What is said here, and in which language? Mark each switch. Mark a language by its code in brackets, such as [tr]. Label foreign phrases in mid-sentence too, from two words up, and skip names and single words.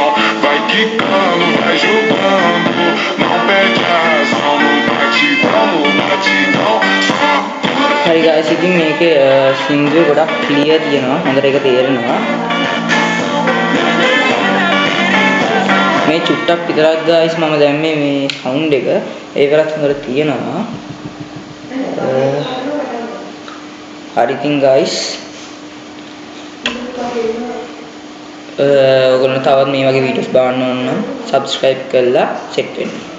[pt] Vai quicando, vai jogando, não perde a razão. No batidão, [si] හරි guys ඉතින් මේකේ සින්දුව ගොඩක් ක්ලියර් තියෙනවා. හොඳට ඒක තේරෙනවා. මේ චුට්ටක් විතරක් guys මම දැම්මේ මේ සවුන්ඩ් එක. ඒකවත් හොඳට තියෙනවා. හරි ඉතින් guys ඔයගොල්ලෝ තවත් මේ වගේ වීඩියෝස් බලන්න ඕන නම් subscribe කරලා check වෙන්න.